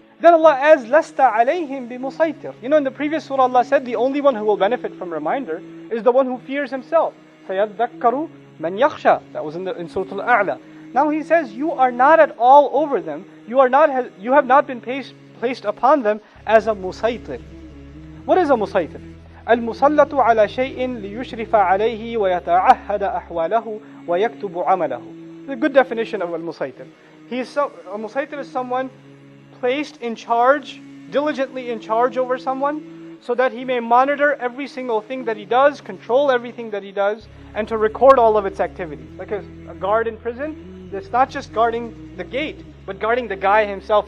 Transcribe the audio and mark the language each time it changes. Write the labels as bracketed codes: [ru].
[en] Then Allah adds, [ar] لَسْتَ عَلَيْهِمْ بِمُصَيْتِرٍ. [en] You know, in the previous surah Allah said the only one who will benefit from reminder is the one who fears himself. [ar] فَيَذَّكَّرُ مَنْ يَخْشَى. [en] That was in Surah Al-A'la. Now He says, you are not at all over them. You have not been placed upon them as a musaytir. What is a musaytir? [ar] المسلط على شيء ليشرف عليه ويتعهد أحواله ويكتب عمله. [en] The good definition of al-musaytir. A musaytir is someone placed in charge, diligently in charge over someone, so that he may monitor every single thing that he does, control everything that he does, and to record all of its activities. Like a guard in prison, it's not just guarding the gate, but guarding the guy himself.